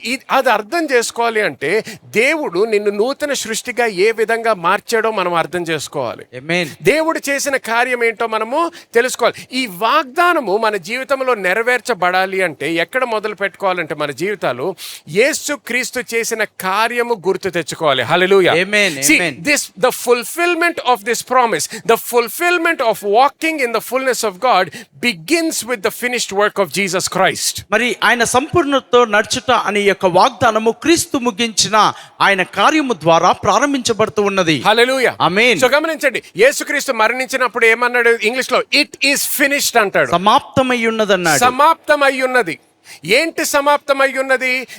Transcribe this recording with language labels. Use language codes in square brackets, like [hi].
[te] అది అర్థం చేసుకోవాలి అంటే దేవుడు నిన్ను నూతన సృష్టిగా ఏ విధంగా మార్చాడో మనం అర్థం చేసుకోవాలి. దేవుడు చేసిన కార్యం ఏంటో మనము తెలుసుకోవాలి. ఈ వాగ్దానము మన జీవితంలో నెరవేర్చబడాలి అంటే ఎక్కడ మొదలు పెట్టుకోవాలంటే మన జీవితాలు యేసు క్రీస్తు చేసిన కార్యము గుర్తు తెచ్చుకోవాలి. హల్లెలూయా. [en] The fulfillment of this promise, the fulfillment of walking in the fullness of God begins with the finished work of Jesus Christ. [te] మరి ఆయన సంపూర్ణతో నడుచుట అనే యొక్క వాగ్దానము క్రీస్తు ముగించిన ఆయన కార్యము ద్వారా ప్రారంభించబడుతూ ఉన్నది. హల్లెలూయా. ఆమేన్. సో గమనించండి, యేసుక్రీస్తు మరణించినప్పుడు ఏమన్నాడు? ఇంగ్లీష్ లో [en] it is finished [te] అంటాడు. సమాప్తమై ఉన్నది అన్నాడు. సమాప్తమై ఉన్నది. ఏంటి సమాప్తమై ఉన్నది?